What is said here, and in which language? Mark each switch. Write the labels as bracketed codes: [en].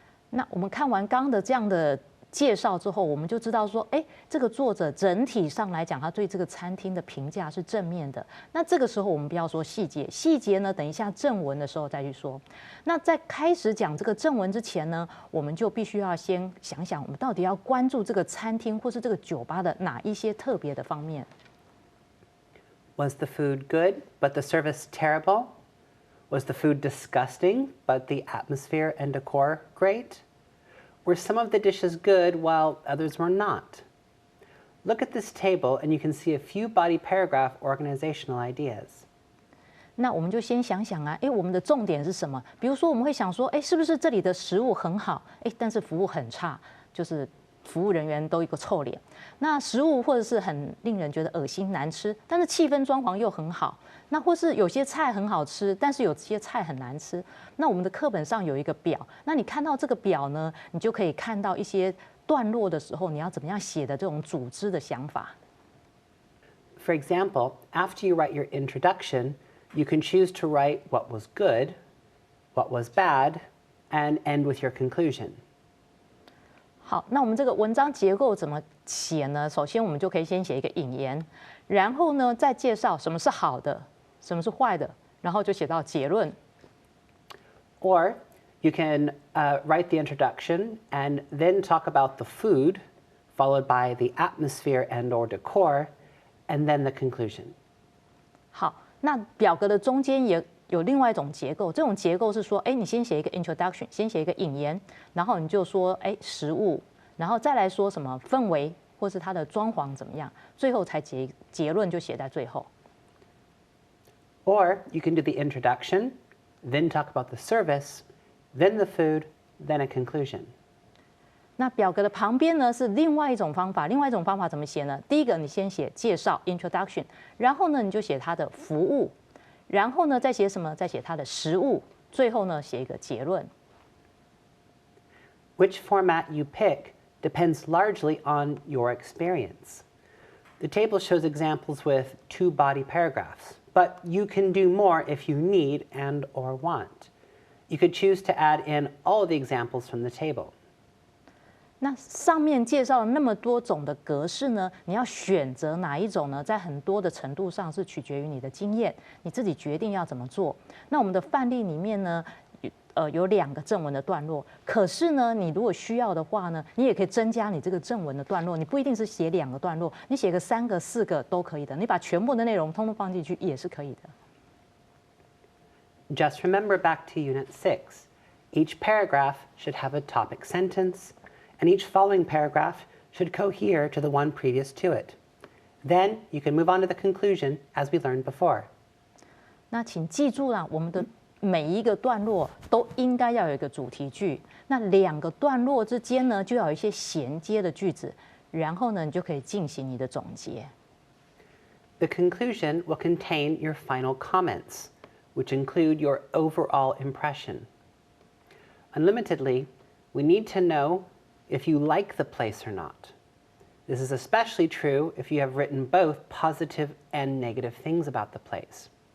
[zh] 那我们看完刚刚的这样的介绍之后，我们就知道说，这个作者整体上来讲，他对这个餐厅的评价是正面的。那这个时候我们不要说细节，细节呢，等一下正文的时候再去说。那在开始讲这个正文之前呢，我们就必须要先想想，我们到底要关注这个餐厅或是这个酒吧的哪一些特别的方面。 [en] Was the food good, but the service terrible? Was the food disgusting, but the atmosphere and decor great? Were some of the dishes good while others were not? Look at this table and you can see a few body paragraph organizational ideas. [zh] 那我们就先想想啊，我们的重点是什么？比如说我们会想说，是不是这里的食物很好，但是服务很差，就是服务人员都一个臭脸。那食物或者是很令人觉得恶心难吃，但是气氛装潢又很好。那或是有些菜很好吃，但是有些菜很难吃。那我们的课本上有一个表，那你看到这个表呢，你就可以看到一些段落的时候，你要怎么样写的这种组织的想法。 [en] For example, after you write your introduction, you can choose to write what was good, what was bad, and end with your conclusion. [zh] 好，那我们这个文章结构怎么写呢？首先我们就可以先写一个引言，然后呢再介绍什么是好的，什么是坏的，然后就写到结论。 [en] Or you can write the introduction and then talk about the food, followed by the atmosphere and or decor, and then the conclusion. [zh] 好，那表格的中间也有另外一种结构，这种结构是说，你先写一个 introduction， 先写一个引言，然后你就说，食物，然后再来说什么氛围，或是它的装潢怎么样，最后才结论就写在最后。 [en] Or you can do the introduction, then talk about the service, then the food, then a conclusion. [zh] 那表格的旁边呢是另外一种方法，另外一种方法怎么写呢？第一个你先写介绍 introduction， 然后呢你就写它的服务，然后呢再写什么？再写它的食物，最后呢写一个结论。 [en] Which format you pick depends largely on your experience. The table shows examples with 2 body paragraphs, but you can do more if you need and or want. You could choose to add in all the examples from the table. [zh] 那上面介绍了那么多种的格式呢，你要选择哪一种呢？在很多的程度上是取决于你的经验，你自己决定要怎么做。那我们的范例里面呢，有2个正文的段落，可是呢，你如果需要的话呢，你也可以增加你这个正文的段落，你不一定是写2个段落，你写个3个、4个都可以的，你把全部的内容通通放进去也是可以的。 [en] Just remember back to Unit 6. Each paragraph should have a topic sentence, and each following paragraph should cohere to the one previous to it. Then you can move on to the conclusion as we learned before. [zh] 那请记住啦，我们的每一个段落都应该要有一个主题句，那2个段落之间呢，就要有一些衔接的句子，然后呢，你就可以进行你的总结。 [en] The conclusion will contain your final comments, which include your overall impression. Unlimitedly, we need to know if you like the place or not. This is especially true if you have written both positive and negative things about the place.